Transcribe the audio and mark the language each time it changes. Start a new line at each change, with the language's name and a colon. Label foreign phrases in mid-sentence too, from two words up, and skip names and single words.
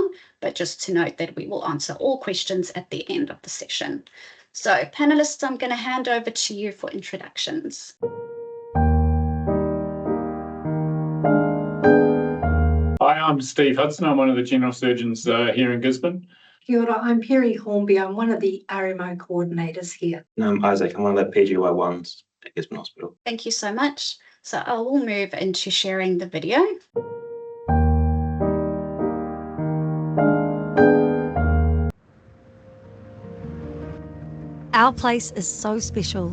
English: But just to note that we will answer all questions at the end of the session. So panelists, I'm going to hand over to you for introductions. Hi, I'm Steve Hudson. I'm one of the general surgeons here in Gisborne.
Māori: Kia ora,
English: I'm Perry Hornby. I'm one of the RMO coordinators here. And I'm Isaac, I'm one of the PGY1s at Gisborne Hospital. Thank you so much. So I will move into sharing the video. Our place is so special.